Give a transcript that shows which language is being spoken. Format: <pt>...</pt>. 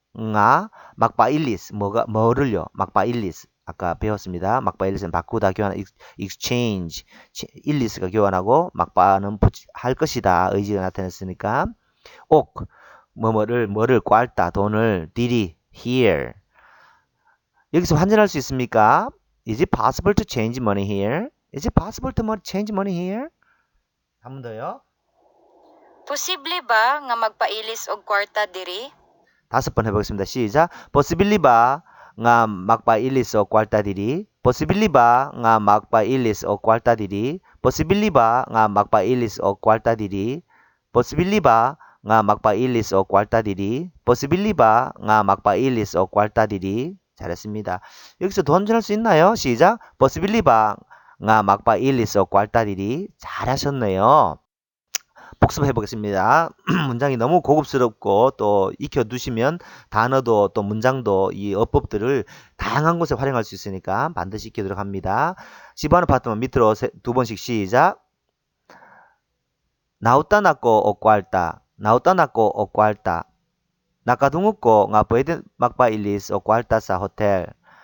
<ceb>nga magpailis</ceb> <ko>뭐를요? magpailis 아까 배웠습니다. magpaillis은 바꾸다, 교환, exchange. illis가 교환하고 magpa는 할 것이다, 의지가 나타냈으니까. 옥 뭐를 꽐다, 돈을. diri here. 여기서 환전할 수 있습니까?</ko> <en>Is it possible to change money here? Is it possible to change money here?</en> <ko>한 번 더요.</ko> <ceb>Posible ba nga magpailis og kwarta diri?</ceb> <ko>다섯 번 해보겠습니다. 시작.</ko> <ceb>Possibly ba nga magpailis o kwarta diri? Possibly ba nga magpailis o kwarta diri? Possibly ba nga magpailis o kwarta diri? Possibly ba nga magpailis o kwarta diri? Possibly ba nga magpailis o kwarta diri?</ceb> <ko>잘했습니다. 여기서 돈 전할 수 있나요? 시작.</ko> <ceb>Possibly ba nga magpailis o kwarta diri?</ceb> <ko>잘하셨네요. 복습해 보겠습니다. 문장이 너무 고급스럽고 또 익혀두시면 단어도 또 문장도 이 어법들을 다양한 곳에 활용할 수 있으니까 반드시 익혀두도록 합니다. 10번 파트만 밑으로 두 번씩 시작.</ko> <ceb>나우따나꼬 오꼬알따 나우따나꼬 오꼬알따 Nakadungog nga pwede magpailis o kwarta sa hotel.</ceb>